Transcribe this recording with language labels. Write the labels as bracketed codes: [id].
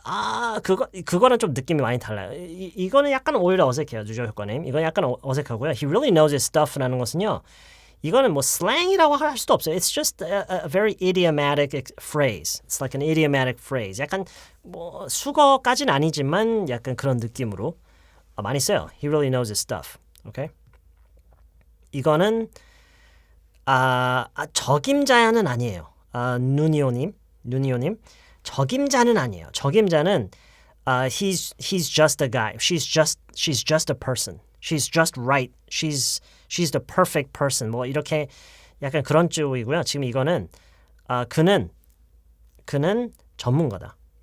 [ko] 그거는 좀 느낌이 많이 달라요. 이거는 약간 오히려 어색해요, 누제효과님. 이건 약간 어색하고요. [en] He really knows his stuff [ko] 라는 것은요. 이거는 뭐 슬랭이라고 할 수도 없어요. [en] It's just a very idiomatic phrase. It's like an idiomatic phrase. [ko] 약간 뭐 수거까지는 아니지만 약간 그런 느낌으로 많이 써요. [en] He really knows his stuff. Okay? [ko] 이거는 적임자야는 아니에요. 누니오님. 적임자는 아니에요. 적임자는 [en] he's just a guy. She's just a person. She's just right. She's the perfect person. [ko] 뭐 이렇게 약간 그런 쪽이고요. 지금 이거는 그는 전문가다.